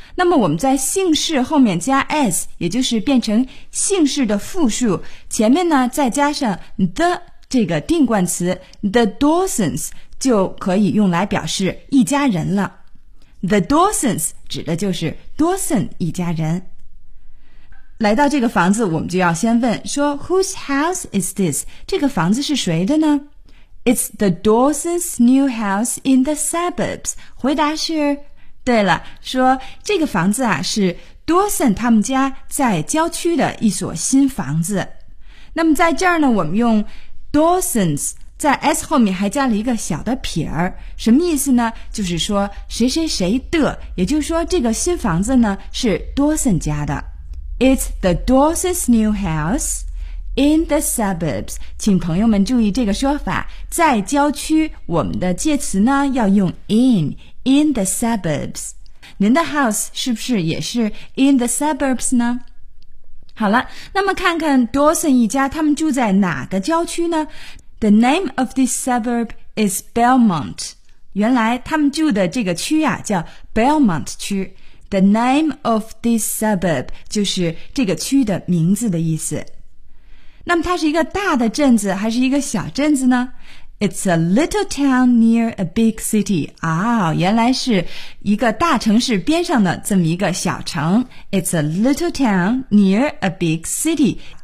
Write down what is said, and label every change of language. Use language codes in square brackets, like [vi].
[zh] 那么我们在姓氏后面加 S， 也就是变成姓氏的复数，前面呢再加上 the 这个定冠词 The Dawsons 就可以用来表示一家人了。 The Dawsons 指的就是 Dawson 一家人。来到这个房子，我们就要先问说 [en] Whose house is this? [zh] 这个房子是谁的呢？ [en] It's the Dawsons' new house in the suburbs. [zh] 回答是，对了，说这个房子啊是 Dawson 他们家在郊区的一所新房子。那么在这儿呢，我们用 Dawson's在 S 后面还加了一个小的撇儿，什么意思呢？就是说谁谁谁的，也就是说这个新房子呢是 Dawson 家的。 [en] It's the Dawson's new house in the suburbs. [zh] 请朋友们注意这个说法，在郊区我们的介词呢要用 [en] in the suburbs. [zh] 您的 house 是不是也是 [en] in the suburbs [zh] 呢？好了，那么看看 Dawson 一家他们住在哪个郊区呢？ [en] The name of this suburb is Belmont. [zh] 原来他们住的这个区啊叫 Belmont 区。 [en] The name of this suburb [zh] 就是这个区的名字的意思。那么它是一个大的镇子还是一个小镇子呢？ [en] It's a little town near a big city. [zh] 哦，原来是一个大城市边上的这么一个小城。 [en] It's a little town near a big city.